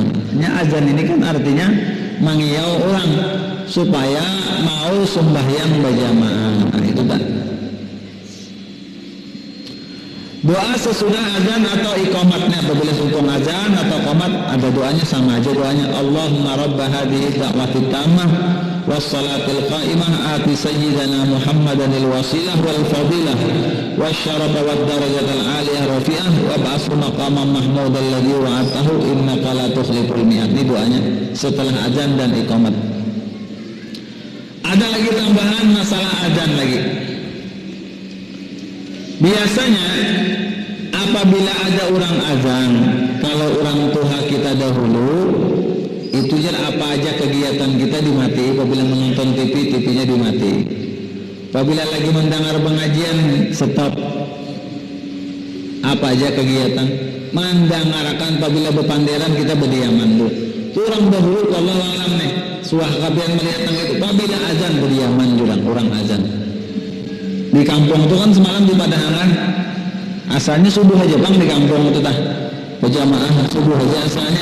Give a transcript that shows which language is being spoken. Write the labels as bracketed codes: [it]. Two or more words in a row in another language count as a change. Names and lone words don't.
[bjn] Hanya azan ini kan artinya mengiau orang supaya mau sembahyang berjamaah. [id] Nah, itu kan. Doa sesudah azan atau iqamatnya apabila hukum azan atau iqamat ada doanya sama aja doanya [ar] اللهم رب هذه الدعوة التامة والصلاة القائمة آت سيدنا محمدا الوسيلة والفضيلة والشرف والدرجة العالية الرفيعة وابعثه مقاما محمودا الذي وعدته إنك لا تخلف الميعاد. [id] Ini doanya setelah azan dan iqamat. Ada lagi tambahan masalah azan lagi. [bjn] Biasanya apabila ada orang azan, kalau orang tua kita dahulu itu apa aja kegiatan kita dimati. Apabila menonton TV, TV-nya dimati. Apabila lagi mendengar pengajian, stop. [id] Apa aja kegiatan mendengarkan. [bjn] Apabila berpanderan kita berdiaman dulu. Itu orang dahulu kalau alam nih suah kabian melihat itu. Apabila azan berdiaman juga orang azan. Di kampung itu kan semalam di Padahangan asalnya subuh aja bang di kampung itu tah berjamaah subuh aja asalnya.